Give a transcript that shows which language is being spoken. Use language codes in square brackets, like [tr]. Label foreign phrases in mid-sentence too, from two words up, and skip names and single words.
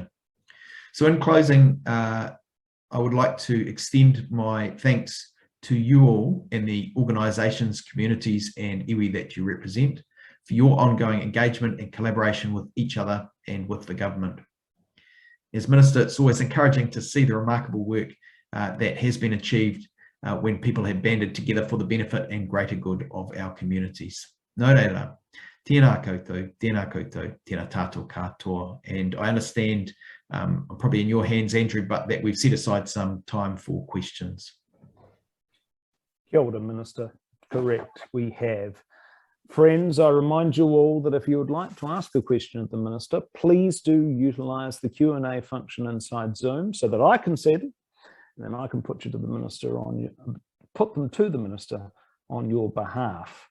[en] So in closing, I would like to extend my thanks to you all and the organisations, communities and iwi that you represent for your ongoing engagement and collaboration with each other and with the government. As Minister, it's always encouraging to see the remarkable work that has been achieved when people have banded together for the benefit and greater good of our communities. [mi] Nō reira, tēnā koutou, tēnā tātou katoa. [en] And I understand, I'm probably in your hands, Andrew, but that we've set aside some time for questions. [mi] Kia ora, [en] Minister. Correct, we have. Friends, I remind you all that if you would like to ask a question of the Minister, please do utilise the Q&A function inside Zoom so that I can see them, and then I can put them to the Minister on your behalf.